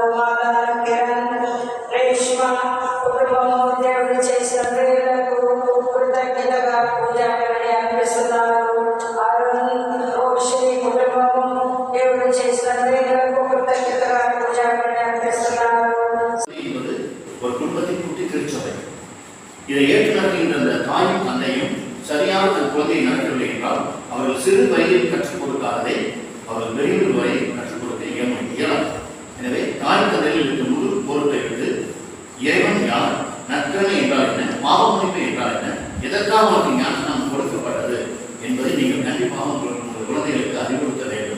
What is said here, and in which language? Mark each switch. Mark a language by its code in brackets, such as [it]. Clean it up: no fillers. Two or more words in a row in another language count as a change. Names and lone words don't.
[te] మాధవ్ కిరణ్ రేష్మ కుటుంబము దేవుడు చేసిన మేరకు కృతజ్ఞతగా పూజలు అర్పిస్తున్నారు. అరుణ్ రోషిని కుటుంబము దేవుడు చేసిన మేరకు కృతజ్ఞతగా పూజలు అర్పిస్తున్నారు. [ta] ஒரு குடும்பத்தின் குட்டி திருச்சபை இதை ஏற்று நடத்துகின்ற அந்த தாயும் தந்தையும் சரியான தன் குழந்தையை நடக்கவில்லை என்றால் அவர்கள் சிறு வயதில் கற்றுக் கொடுக்காததை அவர்கள் பெரியவர் வரை கற்றுக் கொடுக்க இயலாது. எனவே தாய் தந்தையில் இருக்க முழு பொறுப்பை விட்டு இறைவன் யார், நற்கரணை என்றால் என்ன, பாவமன்னிப்பு என்றால் என்ன, எதற்காக அவருக்கு ஞானம் கொடுக்கப்பட்டது என்பதை நீங்கள் கண்டிப்பாக உங்கள் குழந்தைகளுக்கு அறிவுறுத்த வேண்டும்.